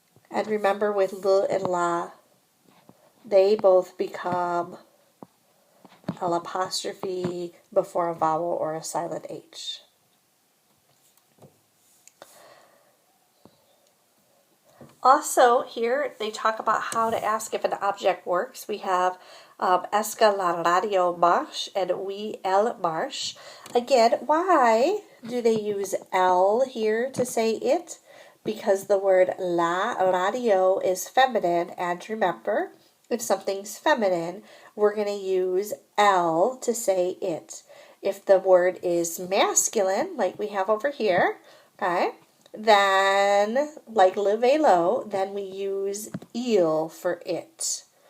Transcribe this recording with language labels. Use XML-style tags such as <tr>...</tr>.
<en>And remember with le and la, they both become L apostrophe before a vowel or a silent H. Also, here they talk about how to ask if an object works. We have</en> <fr>est que la radio marche</fr> <en>and</en> <fr>oui, elle marche.</fr> <en>Again, why do they use L here to say it? Because the word la radio is feminine, and remember, if something's feminine, we're going to use L to say it. If the word is masculine, like we have over here, okay, then, like le vélo, then we use il for it.</en>